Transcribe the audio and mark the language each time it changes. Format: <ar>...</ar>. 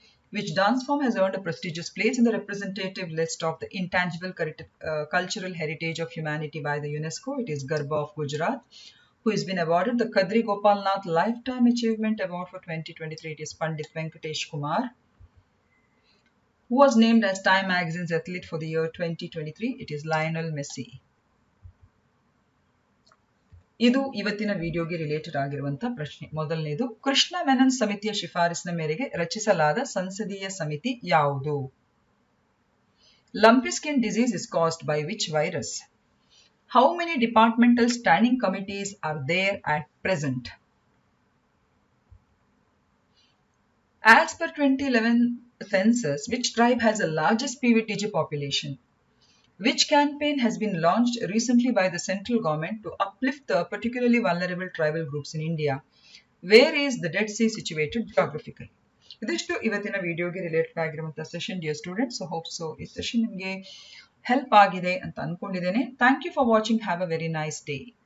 <en>Which dance form has earned a prestigious place in the representative list of the intangible cultural heritage of humanity by the UNESCO? It is Garba of Gujarat. Who has been awarded the Kadri Gopal Nath Lifetime Achievement Award for 2023? It is Pandit Venkatesh Kumar. Who was named as Time Magazine's athlete for the year 2023? It is Lionel Messi.</en> <kn>ಇದು ಇವತ್ತಿನ ವಿಡಿಯೋಗೆ related ಆಗಿರುವಂತಹ ಪ್ರಶ್ನೆ. ಮೊದಲನೇದು, ಕೃಷ್ಣ ಮೆನನ್ ಸಮಿತಿಯ ಶಿಫಾರಸಿನ ಮೇರೆಗೆ ರಚಿಸಲಾದ ಸಂಸದೀಯ ಸಮಿತಿ ಯಾವುದು?</kn> <en>Lumpy skin disease is caused by which virus? How many departmental standing committees are there at present? As per 2011 census, which tribe has the largest PVTG population? Which campaign has been launched recently by the central government to uplift the particularly vulnerable tribal groups in India? Where is the Dead Sea situated geographically?</en> <kn>ಇದಿಷ್ಟು ಇವತ್ತಿನ ವಿಡಿಯೋಗೆ related ಆಗಿರುವಂತಹ session dear students.</kn> <en>hope so</en> <kn>ಈ session ನಿಮಗೆ help ಆಗಿದೆ ಅಂತ ಅನ್ಕೊಂಡಿದ್ದೇನೆ.</kn> <en>Thank you for watching. Have a very nice day.</en>